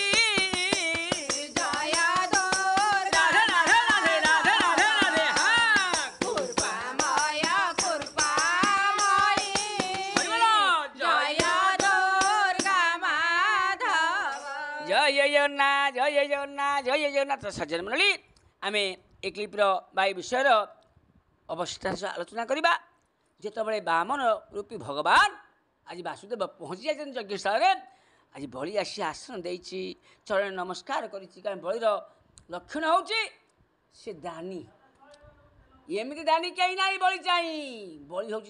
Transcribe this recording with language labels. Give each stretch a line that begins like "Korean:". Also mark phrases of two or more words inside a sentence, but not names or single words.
Bangla: জয় দুর্গা রাধে রাধে রাধে রাধে রাধে রাধে হ্যাঁ কৃপাময় কৃপাময়ী জয় দুর্গা মাধব
Odia: ଜୟ ଜଗନ୍ନାଥ ଜୟ ଜଗନ୍ନାଥ ଜୟ ଜଗନ୍ନାଥ ସଜ୍ଜନ ମଣ୍ଡଳୀ ଆମେ ଏ କ୍ଲିପ୍ର ବା ଏ ବିଷୟର ଅବସ୍ଥା ଆଲୋଚନା କରିବା ଯେତେବେଳେ ବାମନ ରୂପୀ ଭଗବାନ ଆଜି ବାସୁଦେବ ପହଞ୍ଚି ଯାଇଛନ୍ତି ଯଜ୍ଞସ୍ଥଳରେ ଆଜି ବଳି ଆସି ଆସନ ଦେଇଛି ଚରଣ ନମସ୍କାର କରିଛି କାରଣ ବଳିର ଲକ୍ଷଣ ହେଉଛି ସେ ଦାନୀ ଏମିତି ଦାନୀ କେହି ନାହିଁ ବଳି ଚାହିଁ ବଳି ହେଉଛି